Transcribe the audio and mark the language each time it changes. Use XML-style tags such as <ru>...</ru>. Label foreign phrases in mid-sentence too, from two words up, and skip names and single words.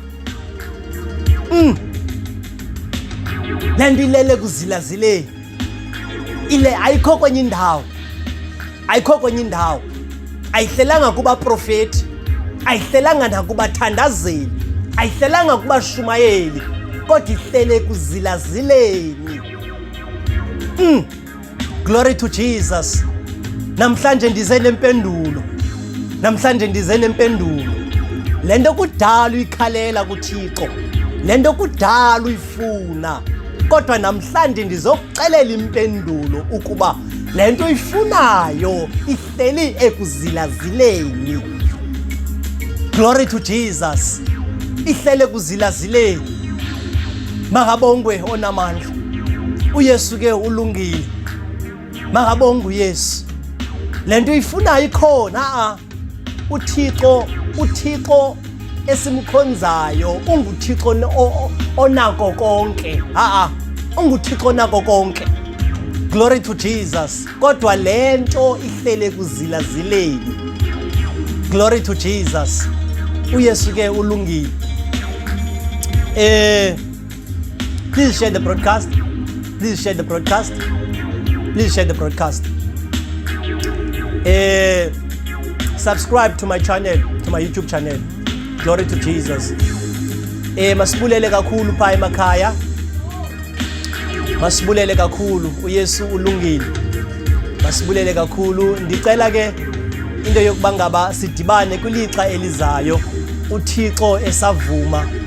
<xh>Lento ilele kuzilazileni. Ile ayikho kwenye indawo. Ayikho kwenye indawo. Ayihlelanga kuba profeti. Ayihlelanga nakubathandazeli. Ayihlelanga kuba shumayeli. Kodwa ihlele kuzilazileni.</xh> <en>Glory to Jesus.</en> <xh>Namhlanje ndize nempendulo. Namhlanje ndize nempendulo. Lento kudala uyikhalela kuThixo. Lento kudala uyifuna. Kodwa namhlanje ndizokuxelela impendulo ukuba lento uyifunayo ihleli ekuzilazileni.</xh> <en>Glory to Jesus.</en> <xh>Ihlele kuzilazileni. Makabongwe onamandla. uYesu ke ulungile. Makabongwe uYesu. Lento uyifunayo ikhona. uThixo esimkhonzayo unguThixo onako konke. UnguThixo onako konke.</xh> <en>Glory to Jesus.</en> <xh>Kodwa lento ihlele kuzilazileni.</xh> <en>Glory to Jesus.</en> <xh>uYesu ke ulungile.</xh> <en>Please share the broadcast. Please share the broadcast. Please share the broadcast. Subscribe to my channel, to my YouTube channel. Glory to Jesus.</en> <xh>Masibulele kakhulu pha emakhaya. Masibulele kakhulu uYesu ulungile. Masibulele kakhulu. Ndicela ke into yokuba ngaba sidibane kwilixa elizayo uThixo esavuma.</xh>